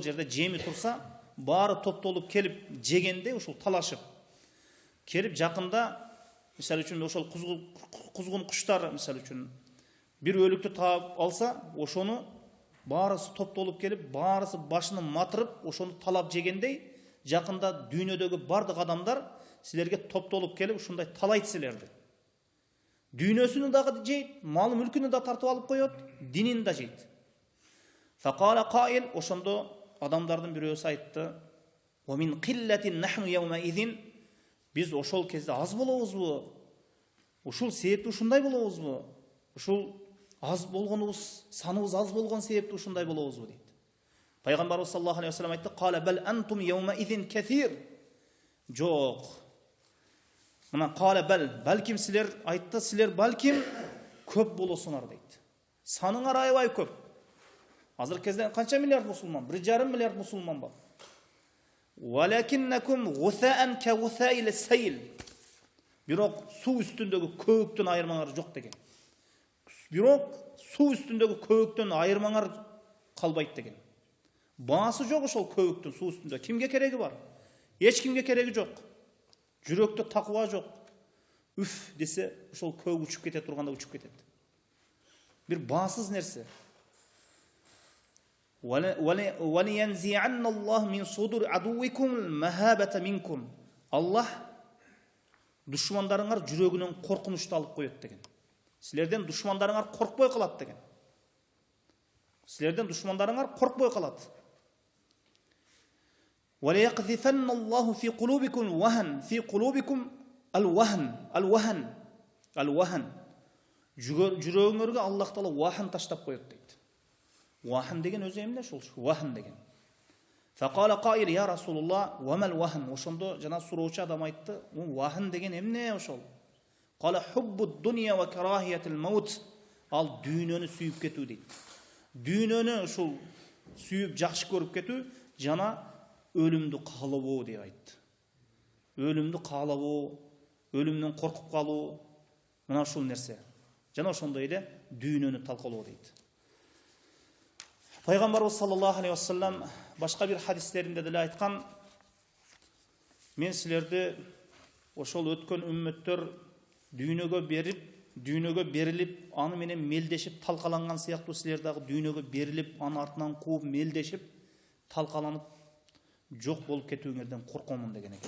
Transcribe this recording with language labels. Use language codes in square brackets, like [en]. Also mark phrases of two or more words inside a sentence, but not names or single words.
[ky] жерде жеми турса, баары топтолуп келип жегенде ушул талашып келип жакында, мисалы үчүн ошол кузгун куштар мисалы үчүн бир өлүктү таап алса, ошону баарысы топтолуп келип, баарысы башын матырып, ошону талап жегендей, жакында дүйнөдөгү бардык адамдар силерге топтолуп келип ушундай талайт силерди. Дүйнөсүнү дагы жейт, мал мүлкүнү да тартып алып коет, динин да жейт. [ar] فقال قائل, [ky] ошондо адамдардын бирөөсү айтты: [ar] "ومن قلة نحن يوم إذ", [ky] биз ошол кезде аз болобузбу? Ушул себепти ушундай болобузбу? Ушул аз болгонубуз, саныбыз аз болгон себепти ушундай болобузбу дейт. Пайгамбарыбыз [ar] صلى الله عليه وسلم [ky] айтты: [ar] "قال بل أنتم يوم إذ كثير". [ky] Жок. Мына [ar] قال بل, [ky] балким силер айтты, силер балким көп болосуңар дейт. Саныңар аябай көп. Азыр кезде канча миллиард мусулман? 1,5 миллиард мусулман бар. [ar] ولكنكم غثاء كغثاء السيل. [ky] Бирок суу үстүндөгү көбүктөн айырмаңар жок деген. Бирок суу үстүндөгү көбүктөн айырмаңар калбайт деген. Баасы жок ошол көбүктүн суу үстүндө. Кимге кереги бар? Эч кимге кереги жок. Жүрөктө таква жок. Үф десе, ошол көбүк учуп кете турганда учуп кетет. Бир баасыз нерсе. [ar] وَلِيَنْزِعَنَّ اللَّهُ مِنْ صُدُورِ عَدُوِّكُمُ الْمَهَابَةَ مِنْكُمْ. [ky] Аллах душмандарыңар жүрөгүнөн коркунучту алып коет деген. Силерден душмандарыңар коркпой калат деген. Силерден душмандарыңар коркпой калат. [ar] وَلِيَقْذِفَنَّ اللَّهُ فِي قُلُوبِكُمْ الْوَهْنَ فِي قُلُوبِكُمْ الْوَهْنَ. [ky] Жүрөгүңөргө Аллах Таала вахн таштап коет дейт. Вахн деген өзү эмне ошол? Вахн деген. [ar] فقال قائل يا رسول الله وما الوهن? [ky] Ошондо жана суроочу адам айтты, вахн деген эмне ошол? [ar] قال حب الدنيا وكراهية الموت. [ky] Ал дүйнөнү сүйүп кетүү дейт. Дүйнөнү ушул сүйүп жакшы көрүп кетүү жана өлүмдү каалабоо деп айтты. Өлүмдү каалабоо, өлүмдөн коркуп калуу, мына ушул нерсе. Жана ошондой эле дүйнөнү талкалоо дейт. Пайгамбарыбыз [ar] صلى الله عليه وسلم [ky] башка бир хадистеринде деле айткан: "Мен силерди ошол өткөн үммөттөр дүйнөгө берилип, аны менен мелдешип талкаланган сыяктуу силер дагы дүйнөгө берилип, аны артынан кууп мелдешип, талкаланып жок болуп кетүүңөрдөн коркомун" деген экен.